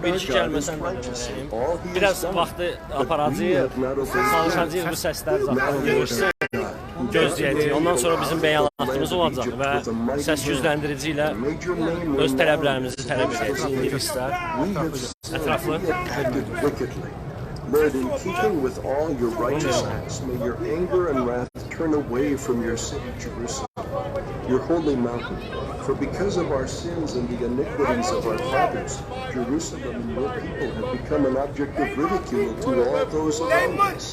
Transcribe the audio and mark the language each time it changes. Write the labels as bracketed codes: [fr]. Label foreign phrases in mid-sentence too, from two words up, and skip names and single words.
[az] Bir iki gəlməsən də deməliyim. Biraz vaxtı aparacağıq, çalışacağıq bu səslər zaten görüşsün. Gözləyəcəyik. Ondan sonra bizim bəyanatımız olacaq və səs-küzləndirici ilə öz tələblərimizi tələb edəcəyik. İngilislər ətraflı. [en] Lord, in keeping with all your righteousness, may your anger and wrath turn away from your city, Jerusalem, your holy mountain. For because of our sins and the iniquities of our fathers, Jerusalem and your people have become an object of ridicule to all those around us.